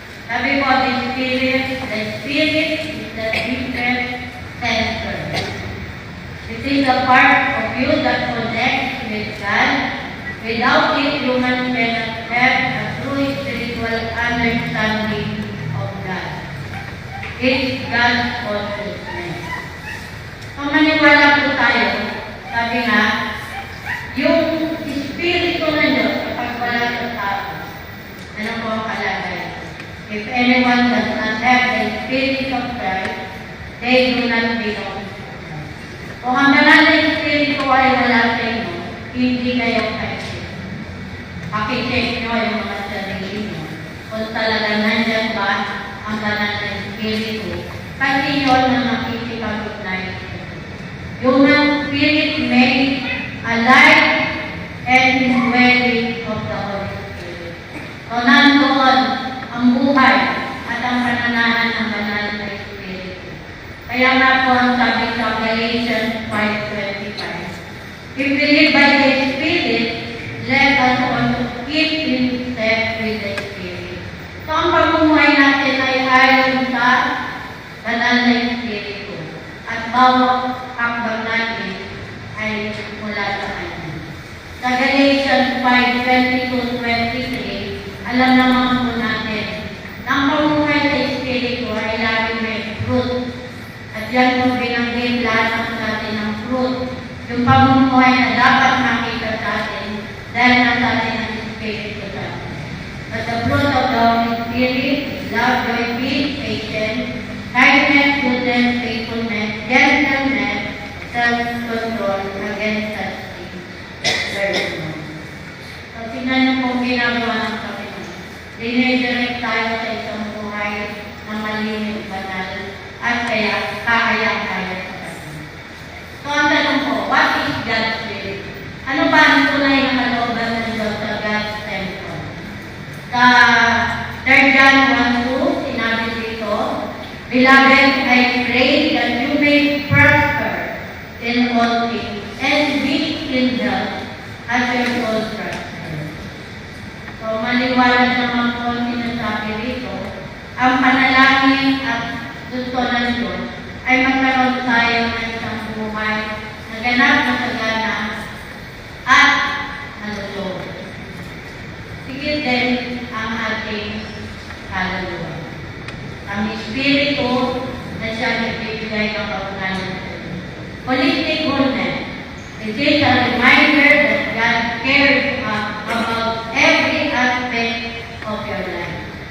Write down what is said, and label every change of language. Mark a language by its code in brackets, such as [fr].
[tl] Sabi po, [en] the spirit is the different center. It is a part of you that connects with God. Without it, human cannot have a true spiritual understanding of God. It's God's consciousness. [tl] Kung maniwala po tayo, sabi nga, yung Espiritu ng Diyos kapag wala sa tao, ano po ang kalagay? [en] If anyone does not have the Spirit of Christ, they do not belong to Christ. [tl] Kung ang banal na Espiritu ay wala sa inyo, hindi kayo Christ. Pakicheck nyo yung mga sarili nyo. Kung talaga nandyan ba ang banal na Espiritu, kasi yun ang nakikipag-ugnay. [en] Yung Spirit made alive and indwelling of the Holy Spirit. [tl] So, nandoon ang buhay at ang pananahan ng banal na Espiritu. Kaya nga po ang sabi sa [en] Galatians 5:25, if we live by the Spirit, let us also keep in step with the Spirit. [tl] So, ang pamumuhay natin ay ayon sa banal na Espiritu. At bawat hakbang natin ay mula sa Kanya. Sa Galatians 5:22-23, alam naman po natin na ang pamumuhay sa Espiritu ay lagi may fruit. At yan po binanggit lahat natin ng fruit. Yung pamumuhay na dapat makita sa atin dahil nasa atin ang Espiritu sa atin. [en] But the fruit of the Holy Spirit is love, joy, peace, patience, kindness, goodness, faithfulness, gentleness, self-control, against such things there is none. [tl] So, tingnan niyo po ginagawa ng Panginoon. Dinidirect tayo sa isang buhay na malinis ba kaya kakaya-kaya sa kanya. So ang tanong ko, [en] what is God's will? [tl] Ano ba ang tunay na kalooban ng Diyos sa God's temple? [en] Sa 3 John 1:2, [tl] sinabi dito, [en] Beloved, I pray that you may prosper in all things and be in health as your soul prospers. [tl] So maliwanag naman po ang sinasabi dito, ang panalangin at gusto ng Diyos ay magkaroon tayo ng isang buhay na ganap na sagana at malusog. Sigit din ang ating kaluluwa. Ang Espiritu na siya nagbibigay ng kaunahan. [en] Holistic wholeness. It is a reminder that God cares about every aspect of your life.